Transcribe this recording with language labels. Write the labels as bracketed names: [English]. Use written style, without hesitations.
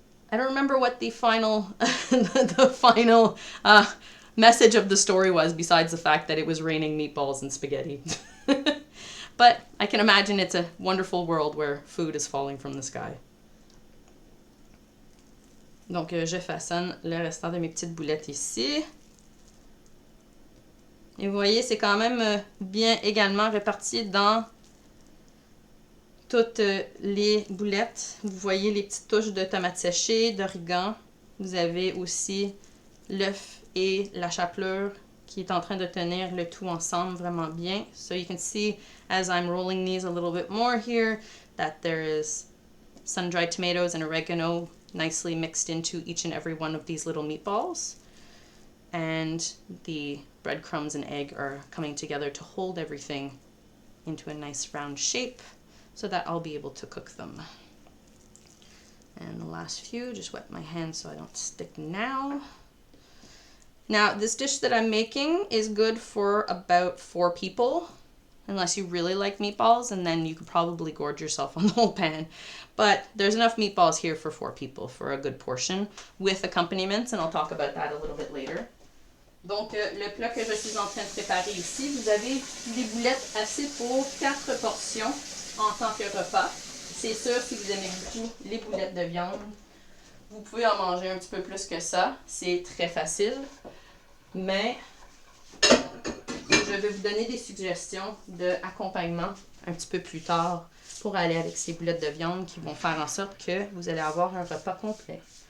[English] I don't remember what the final the final message of the story was, besides the fact that it was raining meatballs and spaghetti. But I can imagine it's a wonderful world where food is falling from the sky. [French] Donc je façonne le restant de mes petites boulettes ici. Et vous voyez, c'est quand même bien également réparti dans toutes les boulettes. Vous voyez les petites touches de tomates séchées, d'origan. Vous avez aussi l'œuf et la chapelure qui est en train de tenir le tout ensemble vraiment bien. [English] So you can see as I'm rolling these a little bit more here that there is sun-dried tomatoes and oregano nicely mixed into each and every one of these little meatballs. And the breadcrumbs and egg are coming together to hold everything into a nice round shape so that I'll be able to cook them. And the last few, just wet my hands so I don't stick now. Now, this dish that I'm making is good for about 4 people, unless you really like meatballs, and then you could probably gorge yourself on the whole pan. But there's enough meatballs here for 4 people for a good portion, with accompaniments, and I'll talk about that a little bit later. [French] Donc, le plat que je suis en train de préparer ici, vous avez des boulettes assez pour 4 portions en tant que repas. C'est sûr, si vous aimez beaucoup les boulettes de viande, vous pouvez en manger un petit peu plus que ça. C'est très facile. Mais je vais vous donner des suggestions d'accompagnement un petit peu plus tard pour aller avec ces boulettes de viande qui vont faire en sorte que vous allez avoir un repas complet.